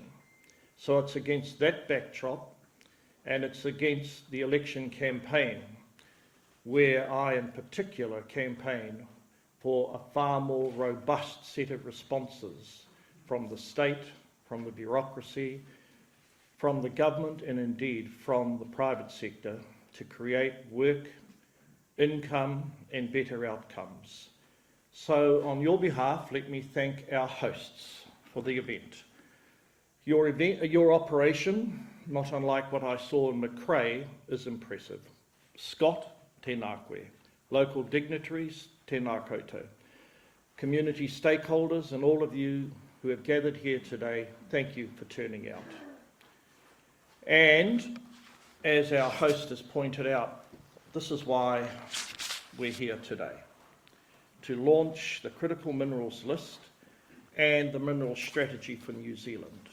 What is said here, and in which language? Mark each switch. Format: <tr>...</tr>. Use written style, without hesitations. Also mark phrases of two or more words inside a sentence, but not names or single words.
<en>So it's against that backdrop, and it's against the election campaign, where I in particular campaign for a far more robust set of responses from the state, from the bureaucracy, from the government, and indeed from the private sector to create work, income, and better outcomes. So on your behalf, let me thank our hosts for the event. Your operation, not unlike what I saw in Macrae, is impressive. Scott,</en> <mi>tēnā koe.</mi> <en>Local dignitaries,</en> <mi>tēnā koutou.</mi> <en>Community stakeholders and all of you who have gathered here today, thank you for turning out. And as our host has pointed out, this is why we're here today, to launch the critical minerals list and the mineral strategy for New Zealand.</en>